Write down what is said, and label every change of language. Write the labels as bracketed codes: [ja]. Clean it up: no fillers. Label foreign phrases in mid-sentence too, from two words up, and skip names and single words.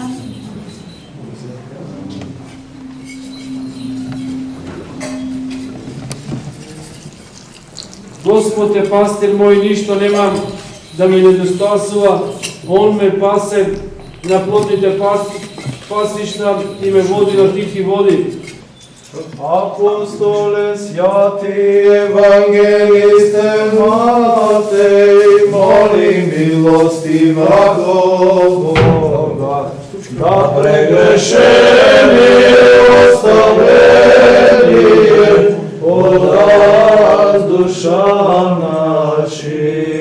[mk] Господ е пастир мој, ништо немам да ми недостасува. Он ме пасе на плодните пасишта и ме води на тихи води. [cu] Apostole, святи евангелисте Матей, моли милостивого Бога, да прегрешение оставление подаст душам нашим.